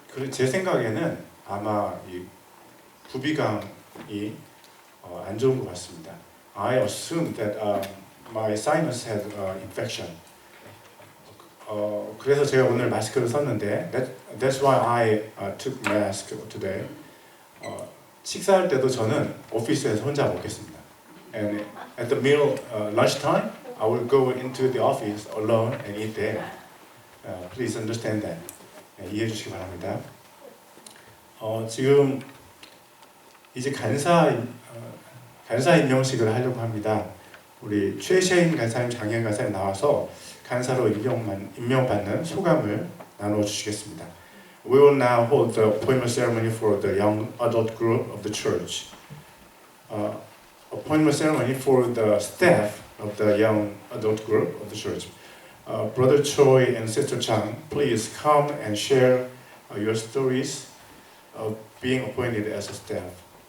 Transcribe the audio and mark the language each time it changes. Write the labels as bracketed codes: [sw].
[ko] 제 생각에는 아마 이 부비강이 안 좋은 것 같습니다. [en] I assumed that my sinus had infection. [ko] 그래서 제가 오늘 마스크를 썼는데 [en] that's why I took mask today. [ko] 식사할 때도 저는 오피스에서 혼자 먹겠습니다. [en] And at the meal lunch time, I will go into the office alone and eat there. Please understand that. [ko] 이해해 주시기 바랍니다. 지금 이제 간사 임명식을 하려고 합니다. 우리 최시인 간사님, 장현 간사님 나와서 간사로 임명받는 소감을 나눠주시겠습니다. [en] We will now hold the appointment ceremony for the young adult group of the church. Appointment ceremony for the staff of the young adult group of the church. Brother Choi and Sister Chang, please come and share your stories of being appointed as a staff.